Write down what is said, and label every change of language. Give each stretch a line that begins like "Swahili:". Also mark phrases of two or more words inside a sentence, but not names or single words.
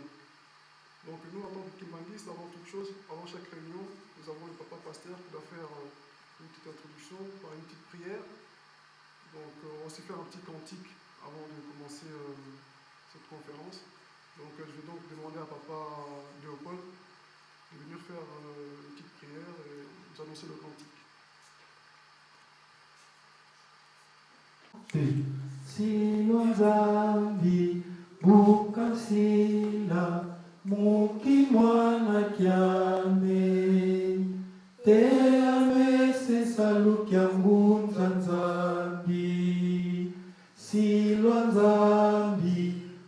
French: Donc nous, en tant que kimbanguistes, avant toute chose, avant chaque réunion, nous avons le papa pasteur qui doit faire une petite introduction par une petite prière. Donc on va aussi faire un petit cantique avant de commencer cette conférence. Donc je vais donc demander à papa Léopold de venir faire une petite prière et nous annoncer le cantique.
Kongo: Sinozambi bukasila mukimwana kyame teame sesalukya ngunza nzambi silwa nzambi